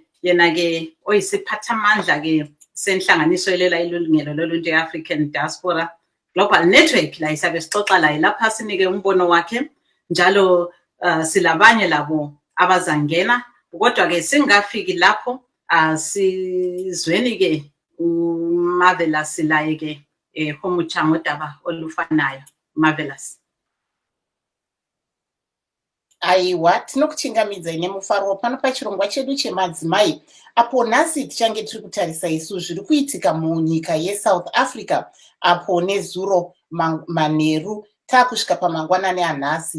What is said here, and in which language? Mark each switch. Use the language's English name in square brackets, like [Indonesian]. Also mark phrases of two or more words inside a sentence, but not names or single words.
[North Ndebele] yena ke oyisiphathamandla ke senhlanganiso elela ilungelo loluntu African Diaspora Global Network, la isabe sixoxa laye lapha sinike umbono wakhe, njalo silabanye labo abazangena, kodwa ke singafiki lapho sizweni ke uMarvelous laye ke homutsha ngodaba olufanayo. Marvelous. [Shona] Aiwa, tinokuchingamidza ine mufaro pano pachirongwa chedu chemadzimai, apo nhasi tichange tiri kutarisa isu zviri kuitika munyika yeSouth Africa, apo nezuro manheru taakusvika pamangwanani anhasi.